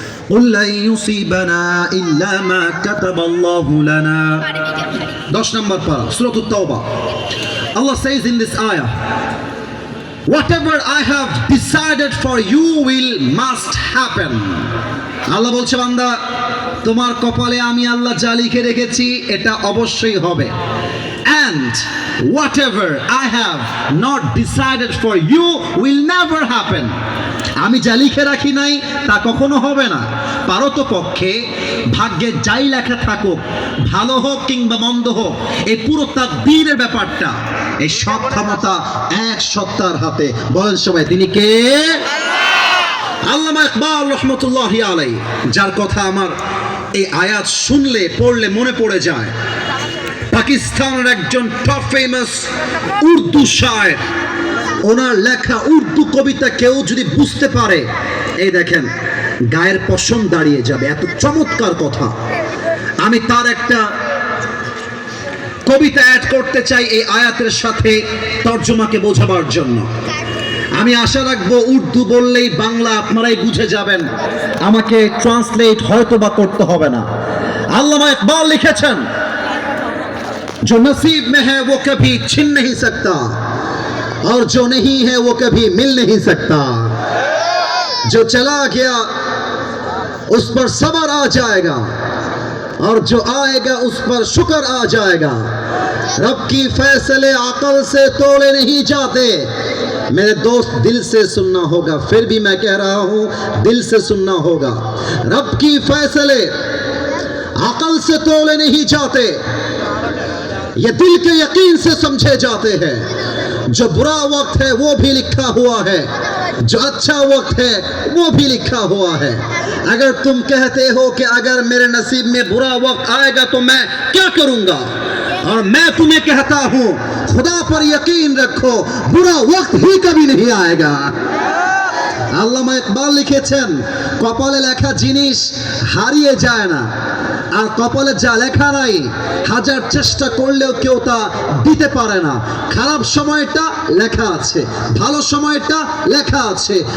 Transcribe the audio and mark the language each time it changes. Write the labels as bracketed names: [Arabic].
[Arabic] قل لن يصيبنا إلا ما كتب الله لنا. [Bangla] 10 নম্বর পারা, সূরা আত-তাওবা। [English] Allah says in this ayah, whatever I have decided for you will must happen. [Bangla] আল্লাহ বলছে, বান্দা তোমার কপালে আমি আল্লাহ যা লিখে রেখেছি এটা অবশ্যই হবে। [English] And whatever I have not decided for you will never happen. [Bangla] আমি যা লিখে রাখি নাই তা কখনো হবে না। পারতপক্ষে ভাগ্যে যাই লেখা থাকুক, ভালো হোক কিংবা মন্দ হোক, এই পুরো তাকদীরের ব্যাপারটা, এই সব ক্ষমতা এক সত্তার হাতে। বলেন সবাই, তিনি কে? আল্লামা ইকবাল রহমতুল্লাহি আলাইহি, যার কথা আমার এই আয়াত শুনলে পড়লে মনে পড়ে যায়। পাকিস্তানের একজন টপ ফেমাস উর্দু শায়ের, ওনার লেখা উর্দু কবিতা কেউ যদি বুঝতে পারে, এই দেখেন গায়ের পশম দাঁড়িয়ে যাবে, এত চমৎকার কথা। আমি তার একটা কবিতা অ্যাড করতে চাই এই আয়াতের সাথে তর্জমাকে বোঝাবার জন্য। আমি আশা রাখবো উর্দু বললেই বাংলা আপনারাই বুঝে যাবেন, আমাকে ট্রান্সলেট হয়তো বা করতে হবে না। আল্লামা ইকবাল লিখেছেন, [Hindi] जो नसीब में है वो कभी छिन नहीं सकता, और जो नहीं है वो कभी मिल नहीं सकता। जो चला गया उस पर सब्र आ जाएगा, और जो आएगा उस पर शुक्र आ जाएगा। रब की फैसले अकल से तोड़े नहीं जाते। मेरे दोस्त, दिल से सुनना होगा, फिर भी मैं कह रहा हूं, दिल से सुनना होगा। रब की फैसले अकल से तोड़े नहीं जाते, ये दिल के यकीन से समझे जाते हैं। जो बुरा वक्त है वो भी लिखा हुआ है, जो अच्छा वक्त है वो भी लिखा हुआ है। अगर तुम कहते हो कि अगर मेरे नसीब में बुरा वक्त आएगा तो मैं क्या करूंगा, और मैं तुम्हें कहता हूं, खुदा पर यकीन रखो, बुरा वक्त ही कभी नहीं आएगा। [Bangla] আল্লামা ইকবাল লিখেছেন, কপালে লেখা জিনিস হারিয়ে যায় না, আর কপালে যা লেখা নাই হাজার চেষ্টা করলেও কেউ তা দিতে পারে না। খারাপ সময়টা লেখা আছে, ভালো সময়টা লেখা আছে।